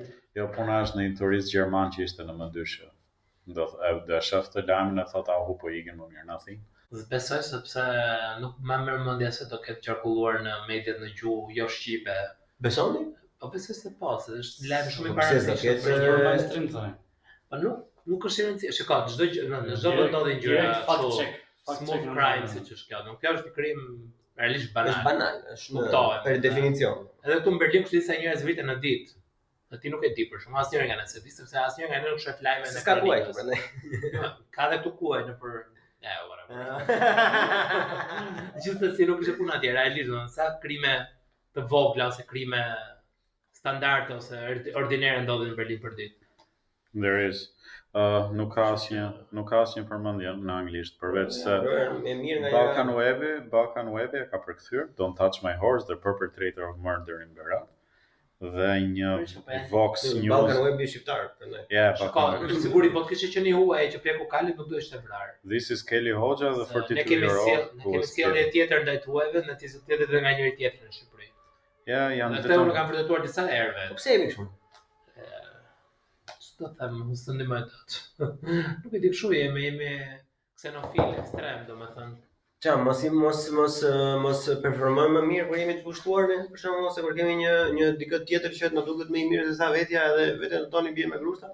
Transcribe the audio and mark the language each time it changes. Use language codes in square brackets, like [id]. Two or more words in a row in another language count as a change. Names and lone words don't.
[sq] Jo, puna është në një turist gjerman që ishte në M2. Do e shoh të lajmin e thotë ahu po ikin më mirë nothing. Besoj sepse nuk më merr mendja se do ketë qarkulluar në mediat në gjuhë jo shqipe. Besoni? Po besoj se po, se është lajm shumë i Po pse do paraqeshëm ketë, për një mainstream thonë. Po nuk është e rëndësishme. Shikoj, çdo gjë, në çdo vend ndodhin gjëra fact kështu. check. [en] Smooth crime [sq] siç është kjo. Nuk kjo është një krim realisht banal. Është banal, është Kuptohet. per definicion. Edhe këtu në Berlin kushtet sa njerëz vriten në ditë. Dhe ti nuk e di për shumë, asnjëri nga ne se di, sepse asnjëri nga ne nuk shef lajme Se s'ka kuaj këtu prandaj. Ka edhe këtu kuaj nëpër whatever. Gjithsesi nuk është puna atje, realisht domethënë sa krime të vogla ose krime standarde ose ordinare ndodhin në Berlin për ditë. [en] There is [sq] nuk ka asnjë përmendje në anglisht përveç se E mirë nga [en] Balkan Web [sq] e ka përkthyer [en] Don't Touch My Horse, the perpetrator of murder in Berat. [sq] Dhe një Vox News. Balkan Web është shqiptar prandaj. Yeah, Shikoj, siguri po të kishte qenë huaj që pleku kalit nuk do ishte vrar. [en] This is Kelly Hoxha, the [sq] Ne kemi [en] 42-year-old who [sq] kemi [en] was [sq] sjellje [en] killed. [sq] tjetër ndaj tuajve, në tjetër tjetër dhe nga njëri tjetri në Shqipëri. Yeah, janë Dhe këta unë vetëm kam vërtetuar disa herëve. Po pse jemi kështu? Ç'do të them, mos të ndihmoj dot. Nuk e di kështu jemi ksenofil ekstrem, domethënë. Qa, mos performojmë më mirë kur jemi të pushtuar ne, për shembull ose kur kemi një dikë tjetër që na duket më i mirë se sa vetja edhe vetëm toni bie me grushta.